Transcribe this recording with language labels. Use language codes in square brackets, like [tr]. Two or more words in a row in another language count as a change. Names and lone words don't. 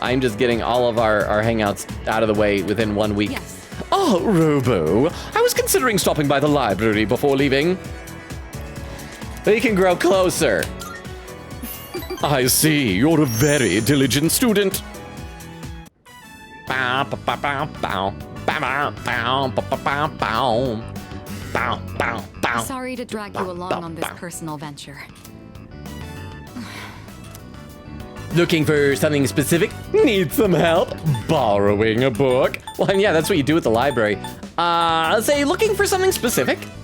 [en] I'm just getting all of our hangouts out of the way within 1 week. Yes. Oh, Robo, I was considering stopping by the library before leaving. They can grow closer. I see, you're a very diligent student. ba ba ba ba bow. Ba ba bow ba ba ba bow. Bow bow bow. Sorry to drag you along on this personal venture. Looking for something specific? Need some help? Borrowing a book? Well, yeah, that's what you do at the library. Let's say looking for something specific?